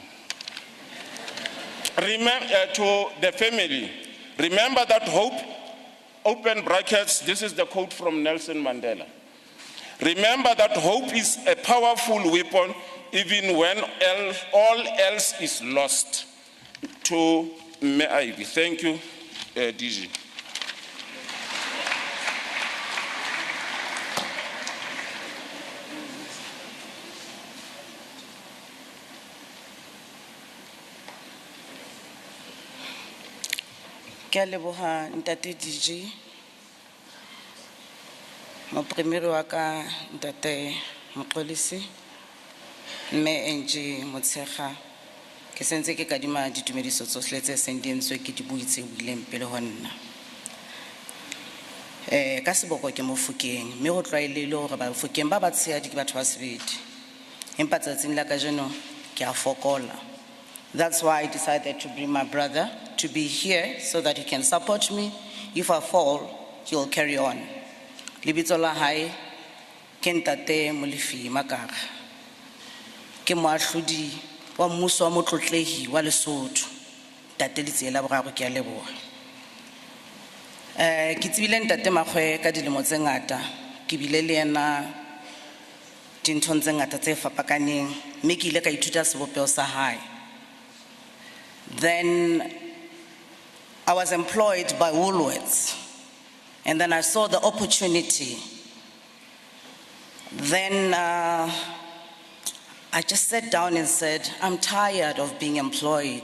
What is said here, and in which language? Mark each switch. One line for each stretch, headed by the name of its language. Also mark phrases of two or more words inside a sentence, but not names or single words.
English: Remember, to the family, remember that hope, open brackets, this is the quote from Nelson Mandela. Remember that hope is a powerful weapon even when all else is lost. To Me Ivy. Thank you, DG.
Southern Sotho: Ke a leboha Ntate DG, mopremere wa ka Ntate Moqolisi, Mme NG Motshekga, ke sentse ke kadima ditumediso tsohle tse seng di entswe ke di buitse buileng pele ho nna. Ka seboko ke Mofokeng, mme ho tlwaelehile hore Bafokeng ba batshehadi ke batho ba sebedi. Empa tsatsing la kajeno ke a fokola.
English: That's why I decided to bring my brother to be here so that he can support me. If I fall, he will carry on.
Southern Sotho: Lebitso la hae ke Ntate Molefi Makaka. Ke moahlodi wa mmuso wa motlotlehi wa Lesotho. Ntate Letsela Boraro ke a leboha. Ke tsebile Ntate Makgoe ka dilemo tse ngata ke bile le ena dinthong tse ngata tse fapakaneng, mme ke ile ka ithuta sebopeo sa hae.
English: Then I was employed by Woolworths, and then I saw the opportunity. Then I just sat down and said, I'm tired of being employed.